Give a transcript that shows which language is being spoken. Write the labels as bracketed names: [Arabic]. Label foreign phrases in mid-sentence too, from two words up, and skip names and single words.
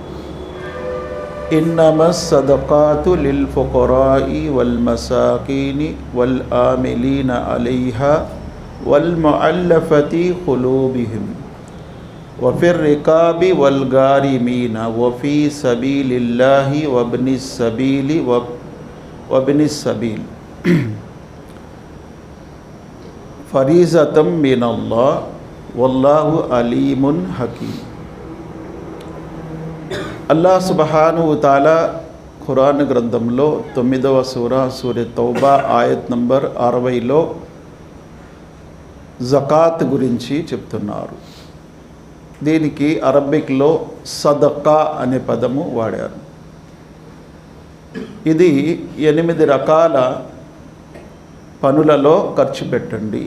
[Arabic] إنما الصدقات للفقراء والمساكين والعاملين عليها والمؤلفة قلوبهم وفي الرقاب والغارمين وفي سبيل الله وابن السبيل فريضة من الله والله عليم حكيم. الله سبحانه وتعالى [Telugu] ఖురాన్ గ్రంథంలో 9వ సూర తౌబా ఆయత్ నంబర్ 60లో జకాత్ గురించి చెప్తున్నారు. దీనికి అరబిక్లో సదకా అనే పదము వాడారు. ఇది 8 రకాల పనులలో ఖర్చు పెట్టండి.